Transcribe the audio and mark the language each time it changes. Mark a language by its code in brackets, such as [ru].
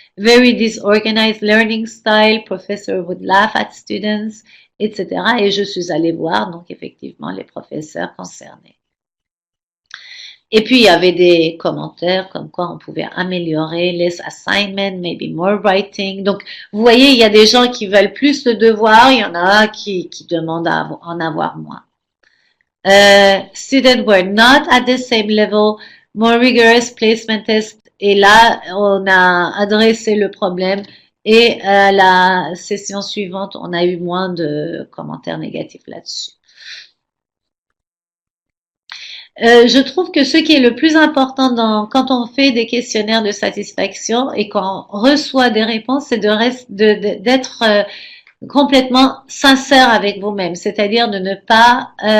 [en] Very disorganized learning style, professor would laugh at students, etc. [fr] Et je suis allée voir, donc effectivement, les professeurs concernés. Et puis, il y avait des commentaires comme quoi on pouvait améliorer les assignments, [en] maybe more writing. [fr] Donc, vous voyez, il y a des gens qui veulent plus de devoirs, il y en a qui demandent à en avoir moins. [en] Students were not at the same level, more rigorous placement test. [fr] Et là, on a adressé le problème. Et à la session suivante, on a eu moins de commentaires négatifs là-dessus. Je trouve que ce qui est le plus important quand on fait des questionnaires de satisfaction et quand on reçoit des réponses, c'est d'être complètement sincère avec vous-même, c'est-à-dire de ne pas...